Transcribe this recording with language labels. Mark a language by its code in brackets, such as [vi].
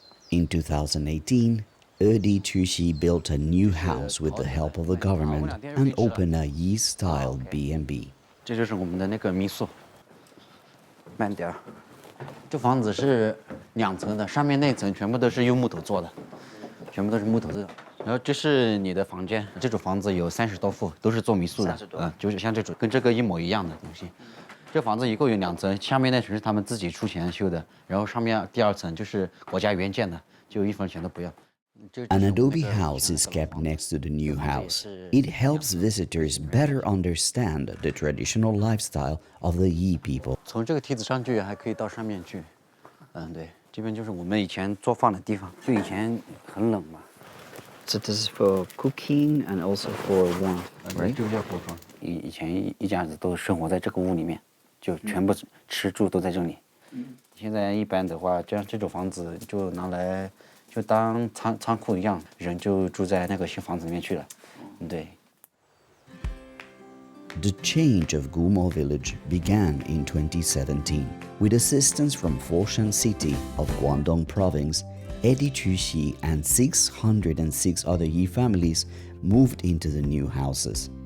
[en] In 2018, Edi Chuxi built a new house with the help of the government and opened a Yi-style B&B. [zh] 这就是我们的那个民宿，慢点儿。这房子是2层的，上面那层全部都是用木头做的，全部都是木头的。然后这是你的房间，这种房子有30多户，都是做民宿的，就是像这种跟这个一模一样的东西。这房子一共有2层，下面那层是他们自己出钱修的，然后上面第2层就是国家援建的，就1分钱都不要。 [en] An adobe house is kept next to the new house. It helps visitors better understand the traditional lifestyle of the Yi people. [zh] 从这个梯子上去还可以到上面去。对，这边就是我们以前做饭的地方。就以前很冷嘛。 [en] So this is for cooking and also for warmth, right? [zh] 这个叫锅庄。以前一家子都生活在这个屋里面，就全部吃住都在这里。现在一般的话，这种房子就拿来就当仓库一样，人就住在那个新房子里面去了。对。 [en] The change of Gumo village began in 2017 with assistance from Foshan city of Guangdong province. Eddie Chuxi and 606 other Yi families moved into the new houses.